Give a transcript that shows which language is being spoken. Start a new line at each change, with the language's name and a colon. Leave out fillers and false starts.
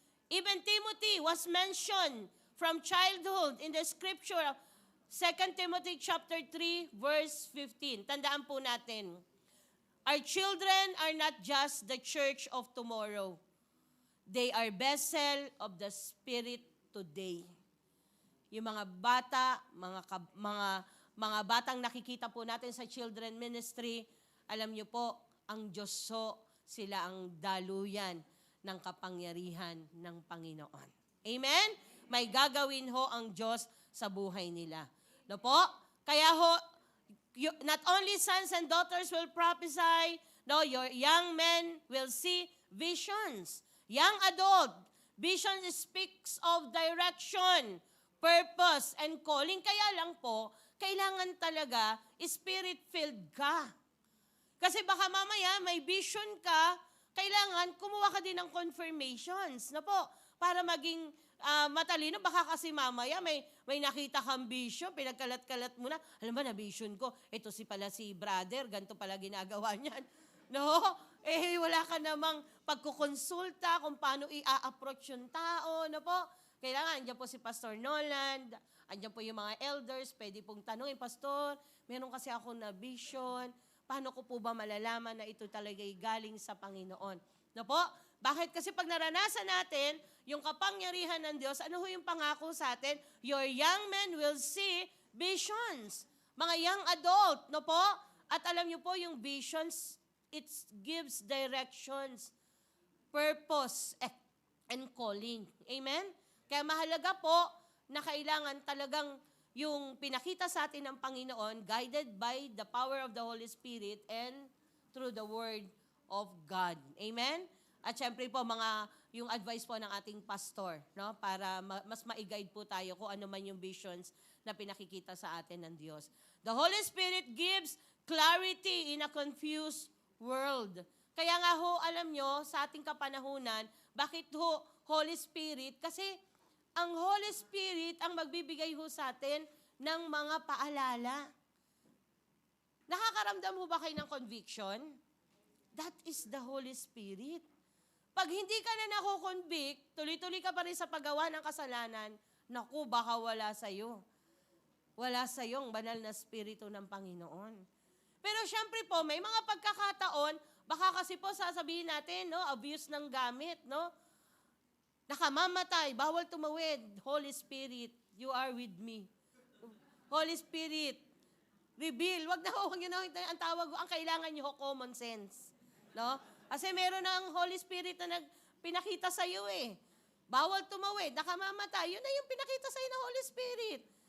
English: Even Timothy was mentioned from childhood in the scripture of 2 Timothy chapter 3 verse 15.
Filipino: Tandaan po natin.
English: Our children are not just the church of tomorrow. They are vessel of the Spirit today.
Filipino: Yung mga bata, mga batang nakikita po natin sa children ministry, alam niyo po, ang Diyos sila ang daluyan ng kapangyarihan ng Panginoon. Amen? May gagawin ho ang Diyos sa buhay nila. No po? Kaya ho,
English: not only sons and daughters will prophesy, no, your young men will see visions. Young adult, vision speaks of direction, purpose, and calling.
Filipino: Kaya lang po, kailangan talaga spirit-filled ka. Kasi baka mamaya may vision ka, kailangan kumuha ka din ng confirmations, na po, para maging matalino. Baka kasi mamaya may nakita kang vision, pinagkalat-kalat mo na, alam ba na vision ko, ito pala si brother, ganito pala ginagawa niyan. No? Wala ka namang pagkukonsulta kung paano i-approach yung tao, na po. Kailangan, andyan po si Pastor Nolan, andyan po yung mga elders, pwede pong tanungin, Pastor, meron kasi ako na vision, paano ko po ba malalaman na ito talaga'y galing sa Panginoon? No po? Bakit? Kasi pag naranasan natin yung kapangyarihan ng Diyos, ano ho yung pangako sa atin?
English: Your young men will see visions.
Filipino: Mga young adult, no po? At alam niyo po, yung visions,
English: it gives directions, purpose, and calling.
Filipino: Amen? Kaya mahalaga po na kailangan talagang yung pinakita sa atin ng Panginoon,
English: guided by the power of the Holy Spirit and through the Word of God.
Filipino: Amen? At syempre po, yung advice po ng ating pastor, no? Para mas ma-guide po tayo kung ano man yung visions na pinakikita sa atin ng Diyos.
English: The Holy Spirit gives clarity in a confused world.
Filipino: Kaya nga ho, alam nyo, sa ating kapanahunan, bakit ho Holy Spirit? Kasi ang Holy Spirit ang magbibigay ho sa atin ng mga paalala. Nakakaramdam ho ba kayo ng conviction?
English: That is the Holy Spirit.
Filipino: Pag hindi ka na nakukonvict, tuloy-tuloy ka pa rin sa paggawa ng kasalanan, naku, baka wala sa'yo. Wala sa'yong banal na Espiritu ng Panginoon. Pero syempre po, may mga pagkakataon, baka kasi po sasabihin natin, no, abuse ng gamit, no? Nakamamatay, bawal tumawid.
English: Holy Spirit, you are with me. Holy Spirit, reveal.
Filipino: Wag yun ang tawag, ang kailangan nyo, common sense. No? Kasi meron ng Holy Spirit na pinakita sa iyo eh. Bawal tumawid, nakamamatay. Yun na yung pinakita sa iyo ng Holy Spirit.